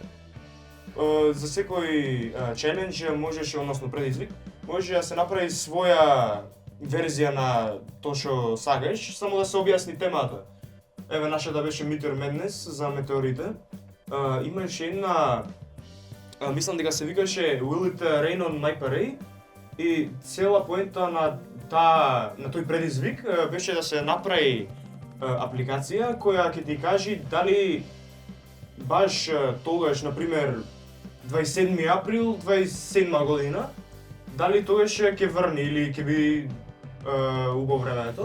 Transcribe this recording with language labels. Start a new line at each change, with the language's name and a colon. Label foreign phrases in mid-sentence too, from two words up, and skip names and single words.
Macedonian: За секој челендж можеше, односно предизвик, може да се направи своја верзија на тоа што сакаш, само да се објасни темата. Еве нашата беше Meteor Madness за метеорите. Имаше една, мислам дека се викаше Will it rain on my parade? И цела поента на тој предизвик беше да се направи апликација која ќе ти кажи дали баш тогаш, например, 27 април 27 година, дали тогаш ќе врне или ќе би убаво времето.